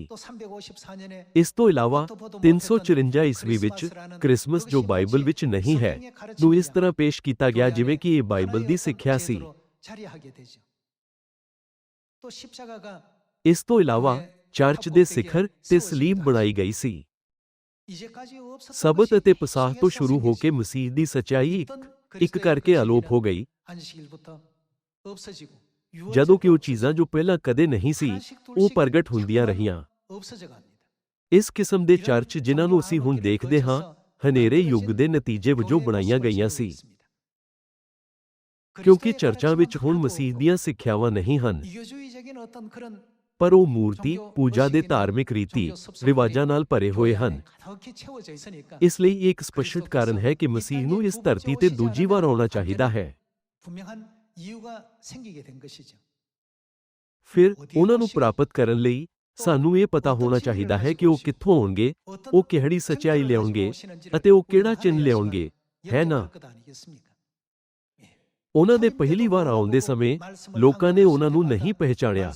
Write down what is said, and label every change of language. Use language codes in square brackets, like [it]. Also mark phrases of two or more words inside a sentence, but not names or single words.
[pa] ਇਸ ਤੋਂ ਇਲਾਵਾ 354 ਈਸਵੀ ਵਿੱਚ ਕ੍ਰਿਸਮਸ, ਜੋ ਬਾਈਬਲ ਵਿੱਚ ਨਹੀਂ ਹੈ, ਨੂੰ ਇਸ ਤਰ੍ਹਾਂ ਪੇਸ਼ ਕੀਤਾ ਗਿਆ ਜਿਵੇਂ ਕਿ ਇਹ ਬਾਈਬਲ ਦੀ ਸਿੱਖਿਆ ਸੀ। ਇਸ ਤੋਂ ਇਲਾਵਾ ਚਰਚ ਦੇ ਸਿਖਰ ਤੇ ਸਲੀਬ ਬਣਾਈ ਗਈ ਸੀ। ਸਬਤ ਅਤੇ ਪਸਾਹ ਤੋਂ ਸ਼ੁਰੂ ਹੋ ਕੇ ਮਸੀਹ ਦੀ ਸੱਚਾਈ ਇੱਕ ਇੱਕ ਕਰਕੇ ਅਲੋਪ ਹੋ ਗਈ, [ko] 안식일부터 없어지고 [pa] ਜਦੋਂ ਕਿ ਉਹ ਚੀਜ਼ਾਂ ਜੋ ਪਹਿਲਾਂ ਕਦੇ ਨਹੀਂ ਸੀ, ਉਹ ਪ੍ਰਗਟ ਹੁੰਦੀਆਂ ਰਹੀਆਂ। [ko] 없어져 갑니다. [pa] ਇਸ ਕਿਸਮ ਦੇ ਚਰਚ ਜਿਨ੍ਹਾਂ ਨੂੰ ਅਸੀਂ ਹੁਣ ਦੇਖਦੇ ਹਾਂ, ਹਨੇਰੇ ਯੁੱਗ ਦੇ ਨਤੀਜੇ ਵਜੋਂ ਬਣਾਈਆਂ ਗਈਆਂ ਸੀ, ਕਿਉਂਕਿ ਚਰਚਾਂ ਵਿੱਚ ਹੁਣ ਮਸੀਹ ਦੀਆਂ ਸਿੱਖਿਆਵਾਂ ਨਹੀਂ ਹਨ, [ko] 이교주의적인 어떤 그런 [pa] ਪਰ ਉਹ ਮੂਰਤੀ ਪੂਜਾ ਦੇ ਧਾਰਮਿਕ ਰੀਤੀ ਰਿਵਾਜਾਂ ਨਾਲ ਭਰੇ ਹੋਏ ਹਨ। [ko] 가득히 채워져 있으니까 [pa] ਇਸ ਲਈ ਇਹ ਇੱਕ ਸਪਸ਼ਟ ਕਾਰਨ ਹੈ ਕਿ ਮਸੀਹ ਨੂੰ ਇਸ ਧਰਤੀ ਤੇ ਦੂਜੀ ਵਾਰ ਆਉਣਾ ਚਾਹੀਦਾ ਹੈ। [ko] 분명한 이유가 생기게 된 것이죠. [pa] ਫਿਰ ਉਹਨਾਂ ਨੂੰ ਪ੍ਰਾਪਤ ਕਰਨ ਲਈ ਸਾਨੂੰ ਇਹ ਪਤਾ ਹੋਣਾ ਚਾਹੀਦਾ ਹੈ ਕਿ ਉਹ ਕਿੱਥੋਂ ਆਉਣਗੇ, ਉਹ ਕਿਹੜੀ ਸੱਚਾਈ ਲਿਆਉਣਗੇ ਅਤੇ ਉਹ ਕਿਹੜਾ ਚਿੰਨ੍ਹ ਲਿਆਉਣਗੇ, ਹੈ ਨਾ? ਉਹਨਾਂ ਦੇ ਪਹਿਲੀ ਵਾਰ ਆਉਣ ਦੇ ਸਮੇਂ ਲੋਕਾਂ ਨੇ ਉਹਨਾਂ ਨੂੰ ਨਹੀਂ ਪਹਿਚਾਣਿਆ।